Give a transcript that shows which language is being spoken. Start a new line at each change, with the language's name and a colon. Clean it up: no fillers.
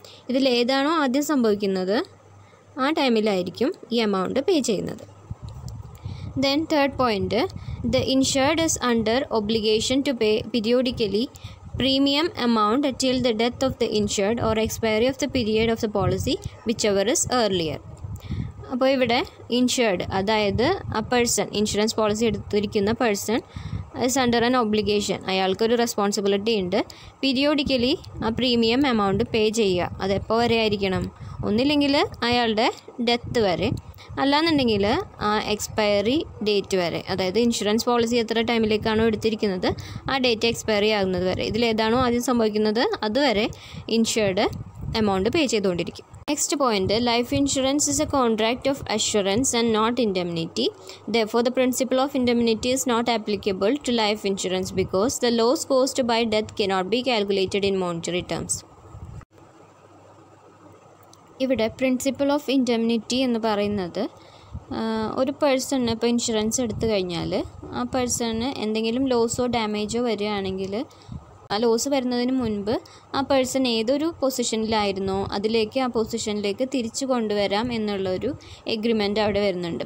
Malayalam: ഇതിലേതാണോ ആദ്യം സംഭവിക്കുന്നത് ആ ടൈമിലായിരിക്കും ഈ എമൗണ്ട് പേ ചെയ്യുന്നത്.
English: Then third point, the insured is under obligation to pay periodically premium amount till the death of the insured or expiry of the period of the policy, whichever is earlier.
Malayalam: അപ്പോൾ ഇവിടെ insured അതായത് ആ person insurance policy എടുത്തിരിക്കുന്ന person
English: is under an obligation.
Malayalam: അയാൾക്കൊരു responsibility ഉണ്ട്. Periodically ആ premium amount pay ചെയ്യുക. അതെപ്പോൾ വരെ ആയിരിക്കണം? ഒന്നില്ലെങ്കിൽ അയാളുടെ ഡെത്ത് വരെ, അല്ലാന്നുണ്ടെങ്കിൽ ആ എക്സ്പയറി ഡേറ്റ് വരെ. അതായത് ഇൻഷുറൻസ് പോളിസി എത്ര ടൈമിലേക്കാണോ എടുത്തിരിക്കുന്നത് ആ ഡേറ്റ് എക്സ്പയറി ആകുന്നത് വരെ, ഇതിലേതാണോ ആദ്യം സംഭവിക്കുന്നത് അതുവരെ ഇൻഷുർഡ് എമൗണ്ട് പേ ചെയ്തുകൊണ്ടിരിക്കും.
English: Next point, life insurance is a contract of assurance and not indemnity. Therefore, the principle of indemnity is not applicable to life insurance because the loss caused by death cannot be calculated in monetary terms.
Malayalam: ഇവിടെ principle of indemnity എന്ന് പറയുന്നത് ഒരു പേഴ്സണിന് ഇപ്പോൾ insurance എടുത്തു കഴിഞ്ഞാൽ ആ പേഴ്സണിന് എന്തെങ്കിലും ലോസോ ഡാമേജോ വരികയാണെങ്കിൽ ആ ലോസ് വരുന്നതിന് മുൻപ് ആ പേഴ്സൺ ഏതൊരു പൊസിഷനിലായിരുന്നോ അതിലേക്ക് ആ പൊസിഷനിലേക്ക് തിരിച്ചു കൊണ്ടുവരാം എന്നുള്ളൊരു എഗ്രിമെൻ്റ് അവിടെ വരുന്നുണ്ട്.